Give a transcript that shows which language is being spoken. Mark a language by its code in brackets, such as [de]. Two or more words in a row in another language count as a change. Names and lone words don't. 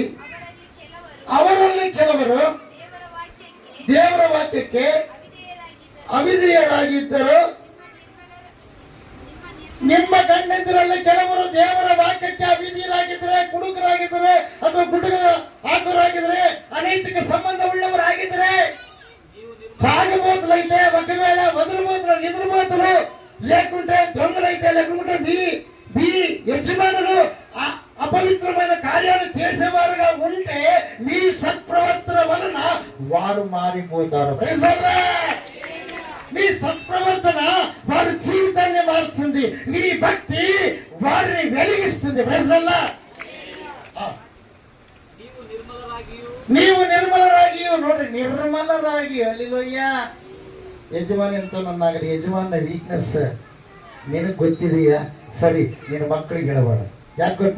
[kn] ಅವರಲ್ಲಿ ಕೆಲವರು ದೇವರ ವಾಕ್ಯಕ್ಕೆ ಅವಿಧೇಯರಾಗಿದ್ದರು. ನಿಮ್ಮ ಗಂಡಂದಿರಲ್ಲಿ ಕೆಲವರು ದೇವರ ವಾಕ್ಯಕ್ಕೆ ಅವಿಧೇಯರಾಗಿದ್ದರೆ, ಕುಡುಕರಾಗಿದ್ದರೆ ಅಥವಾ ಗುಡುಗರ ಹಾಕರಾಗಿದ್ರೆ, ಅನೈತಿಕ ಸಂಬಂಧ ಉಳ್ಳವರಾಗಿದ್ದರೆ, [te] సాగబోతులైతే ఒకవేళ వదులుబోతులు నిద్రబోతులు లేకుంటే దొంగలైతే లేకుంటే మీ యజమానులు అపవిత్రమైన కార్యాలు చేసేవారుగా ఉంటే మీ సత్ప్రవర్తన వలన వారు మారిపోతారు. మీ సత్ప్రవర్తన వారి జీవితాన్ని మారుస్తుంది. మీ భక్తి వారిని వెలిగిస్తుంది. [kn] ನೀವು ನಿರ್ಮಲರಾಗಿಯೂ ನೋಡ್ರಿ, ನಿರ್ಮಲರಾಗಿಯೂ ಅಲ್ಲಿಲೋಯ್ಯ. ಯಜಮಾನಿ ಅಂತ ನನ್ನಾಗಲಿ ಯಜಮಾನ ವೀಕ್ನೆಸ್ ನಿನಗೆ ಗೊತ್ತಿದೆಯಾ? ಸರಿ, ನಿನ್ನ ಮಕ್ಕಳಿಗೆ ಹೇಳಬೇಡ. ಯಾಕೆ ಗೊತ್ತಾ?